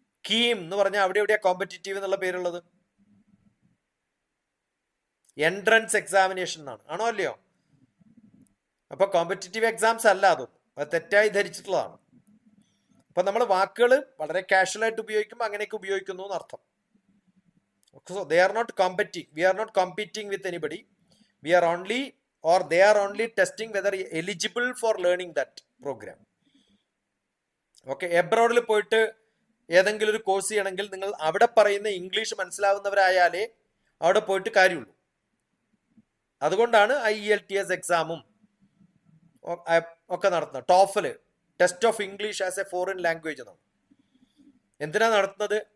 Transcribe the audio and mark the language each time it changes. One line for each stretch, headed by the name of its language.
Malayalam: കീം എന്ന് പറഞ്ഞാൽ അവിടെ എവിടെയാ കോമ്പറ്റീറ്റീവ് എന്നുള്ള പേരുള്ളത്? എൻട്രൻസ് എക്സാമിനേഷൻ എന്നാണ്. ആണോ അല്ലയോ? അപ്പൊ കോമ്പറ്റീറ്റീവ് എക്സാംസ് അല്ല, അതൊന്നും അത് തെറ്റായി ധരിച്ചിട്ടുള്ളതാണ്. അപ്പൊ നമ്മൾ വാക്കുകൾ വളരെ കാഷ്വൽ ആയിട്ട് ഉപയോഗിക്കുമ്പോൾ അങ്ങനെയൊക്കെ ഉപയോഗിക്കുന്നു എന്നർത്ഥം.
English: So they are not competing. We are not competing with anybody. We are only, or they are only testing whether eligible for learning that program.
Malayalam: Okay, എബ്രോഡിൽ പോയിട്ട് ഏതെങ്കിലും ഒരു കോഴ്സ് ചെയ്യണമെങ്കിൽ നിങ്ങൾ അവിടെ പറയുന്ന ഇംഗ്ലീഷ് മനസ്സിലാവുന്നവരായാലേ അവിടെ പോയിട്ട് കാര്യമുള്ളൂ. അതുകൊണ്ടാണ് IELTS എക്സാമും ഒക്കെ നടത്തുന്നത്. TOEFL, test of English as A foreign language എന്നാണ്. എന്തിനാ നടത്തുന്നത്?